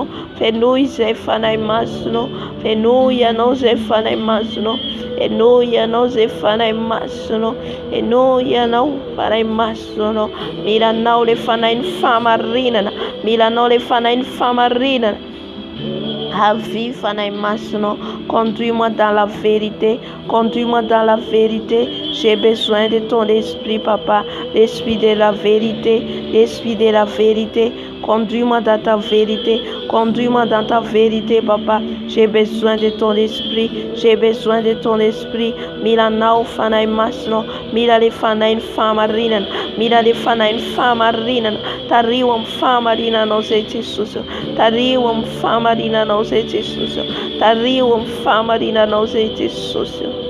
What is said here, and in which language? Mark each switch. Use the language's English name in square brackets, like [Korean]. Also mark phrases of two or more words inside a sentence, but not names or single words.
[Malagasy] Fenoy izay fanahy masonao. Fenoy ianao izay fanahy masonao. Enoy ianao izay fanahy masonao. Enoy ianao fanahy masonao. Miranao le fanahy ny fahamarinana. Miranao le fanahy ny fahamarinana. Avis fanahy masonao. [French] Conduis-moi dans la vérité. Conduis-moi dans la vérité. J'ai besoin de ton esprit, papa. L'esprit de la vérité. L'esprit de la vérité. Conduis-moi dans ta vérité. Conduis-moi dans ta vérité, papa. J'ai besoin de ton esprit. J'ai besoin de ton esprit. [Malagasy] Milanao fanahy masonao. Mila le fanahy ny fahamarinana. Mila le fanahy ny fahamarinana. Tario amin'ny fahamarinanao zay Jesosy. Tario amin'ny fahamarinanao zay Jesosy. Tario amin'ny fahamarinanao zay Jesosy.